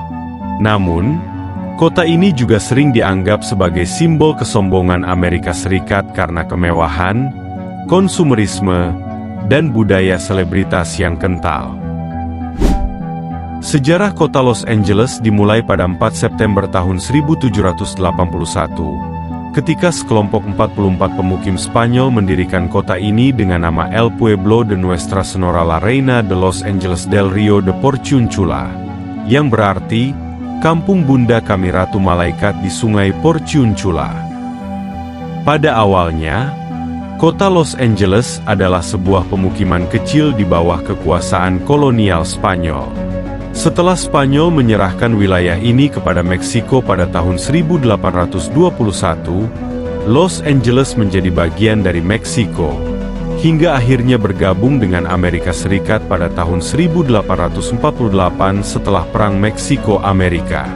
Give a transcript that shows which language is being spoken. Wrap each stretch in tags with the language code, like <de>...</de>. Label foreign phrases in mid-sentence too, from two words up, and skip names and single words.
<id>Namun, kota ini juga sering dianggap sebagai simbol kesombongan Amerika Serikat karena kemewahan, konsumerisme, dan budaya selebritas yang kental. Sejarah kota Los Angeles dimulai pada 4 September tahun 1781, ketika sekelompok 44 pemukim Spanyol mendirikan kota ini dengan nama El Pueblo de Nuestra Señora la Reina de Los Angeles del Río de Porciúncula, yang berarti, Kampung Bunda Kami Ratu Malaikat di Sungai Porciúncula. Pada awalnya, kota Los Angeles adalah sebuah pemukiman kecil di bawah kekuasaan kolonial Spanyol. Setelah Spanyol menyerahkan wilayah ini kepada Meksiko pada tahun 1821, Los Angeles menjadi bagian dari Meksiko, hingga akhirnya bergabung dengan Amerika Serikat pada tahun 1848 setelah Perang Meksiko-Amerika.</id>